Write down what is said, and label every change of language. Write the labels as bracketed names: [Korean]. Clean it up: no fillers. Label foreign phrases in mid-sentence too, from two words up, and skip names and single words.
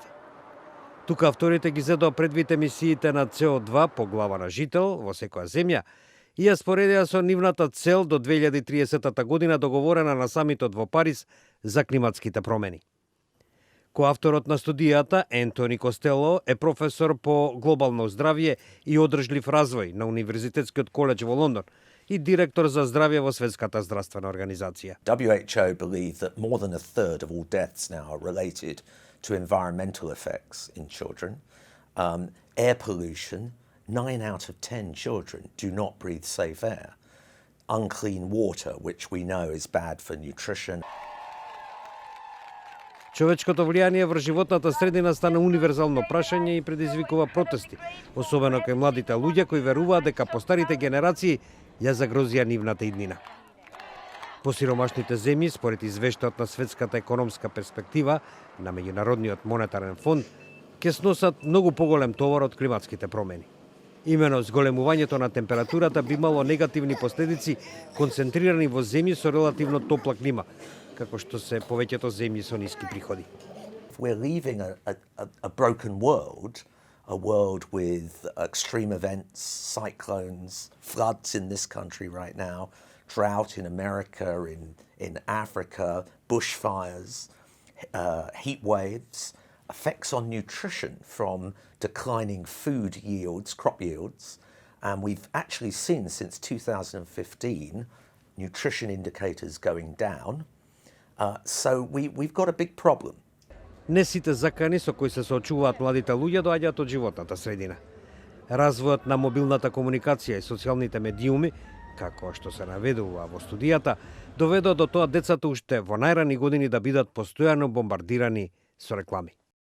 [Macedonian] Тука авторите ги зедоа предвид емисиите на CO2 по глава на жител во секоја земја и ја споредија со нивната цел до 2030 година договорена на самитот во Париз за климатските промени. Коавторот на студијата, Ентони Костело, е професор по глобално здравје и одржлив развој на Универзитетскиот коледж во Лондон и директор за здравје во Светската здравствена организација. [English] WHO believe that more than a third of all deaths now are related to environmental effects in children. Air pollution, 9 out of 10 children do not breathe safe air. Unclean water, which we know is bad for nutrition. [Macedonian] Човечкото влијание врз животната средина стана универзално прашање и предизвикува протести, особено кај младите луѓе кои веруваат дека постарите генерации ја загрозија нивната иднина. Посиромашните земји, според извештајот на Светската економска перспектива на Меѓународниот монетарен фонд, ќе сносат многу поголем товар од климатските промени. Имено зголемувањето на температурата би имало негативни последици концентрирани во земји со релативно топла клима, како што се повеќето земји со ниски приходи. [English] We're leaving a broken world, a world with extreme events, cyclones, floods in this country right now, drought in America, in Africa, bushfires, heat waves, effects on nutrition from declining food yields, crop yields. And we've actually seen since 2015 nutrition indicators going down. So we've got a big problem. [Macedonian] Не сите закани со кои се соочуваат младите луѓе доаѓаат од животната средина. Развојот на мобилната комуникација и социјалните медиуми, како што се наведува во студијата, доведоа до тоа децата уште во најрани години да бидат постојано бомбардирани со реклами.